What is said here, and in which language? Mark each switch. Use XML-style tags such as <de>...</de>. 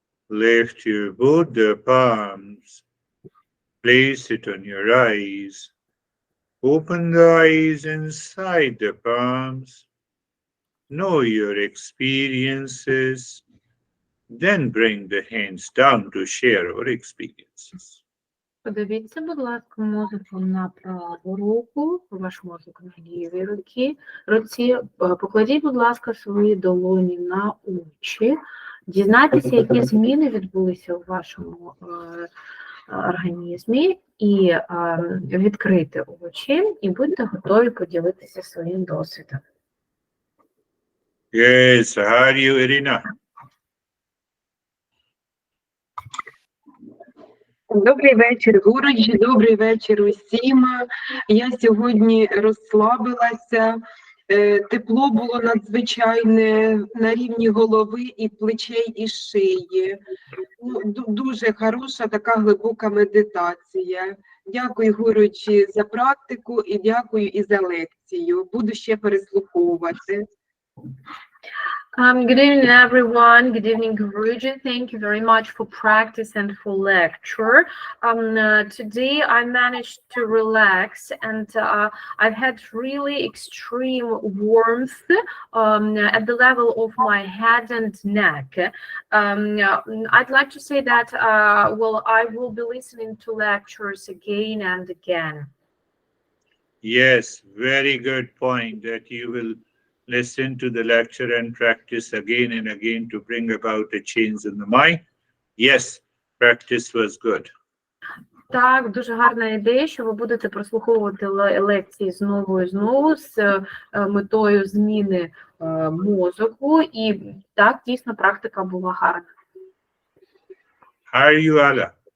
<en>Lift your both the palms. Place it on your eyes. Open the eyes inside the palms. Know your experiences. Then bring the hands down to share our experiences.</en> <uk>Подивіться, будь ласка, мозок на праву руку, ваш мозок на лівій руці. Покладіть, будь ласка, свої долоні на очі. Дізнайтеся, які зміни відбулися у вашому організмі, і відкрити очі, і будьте готові поділитися своїм досвідом.</uk> <en>Yes, how are you, Irina?</en> <uk>Добрий вечір, Гурич, добрий вечір усім. Я сьогодні розслабилася, тепло було надзвичайне на рівні голови і плечей, і шиї. Дуже хороша така глибока медитація. Дякую, Гурич, за практику і дякую і за лекцію. Буду ще переслуховувати.</uk> <en>Good evening, everyone. Good evening, Guruji. Thank you very much for practice and for lecture. Today I managed to relax, and I've had really extreme warmth at the level of my head and neck. I'd like to say that, well, I will be listening to lectures again and again. Yes, very good point that you will listen to the lecture and practice again and again to bring about a change in the mind. Yes, practice was good.</en> <uk>Так, дуже гарна ідея, що ви будете прослуховувати лекції знову і знову з метою зміни мозку. І так, дійсно, практика була гарна.</uk> <en>How are you, Ala?</en>